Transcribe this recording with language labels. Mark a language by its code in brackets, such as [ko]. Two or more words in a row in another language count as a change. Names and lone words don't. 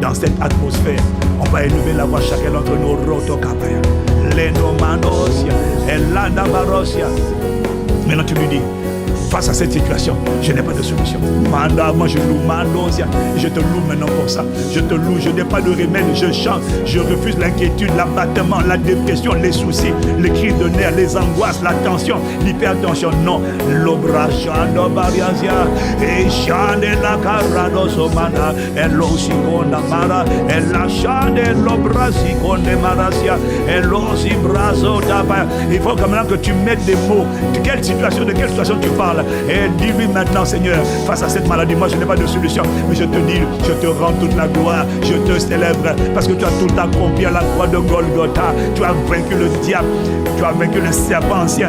[fr] Dans cette atmosphère, on va élever la voix chacun d'entre nous. Maintenant tu lui dis, face à cette situation, je n'ai pas de solution. Moi je loue Mandosia. Je te loue maintenant pour ça. Je te loue, je n'ai pas de remède. Je chante, je refuse l'inquiétude, l'abattement, la dépression, les soucis, les cris de nerfs, les angoisses, la tension, l'hypertension. Non, l'obrachando bariazia et chande la carado somana et l'osiconda mara et la chande l'obrasiconde marasia et l'osibrazo d'aba. Il faut quand même que tu mettes des mots. De quelle situation tu parle. Et dis-lui maintenant, Seigneur, face à cette maladie, moi je n'ai pas de solution, mais je te dis, je te rends toute la gloire, je te célèbre, parce que tu as tout accompli à la croix de Golgotha. Tu as vaincu le diable, tu as vaincu le serpent ancien.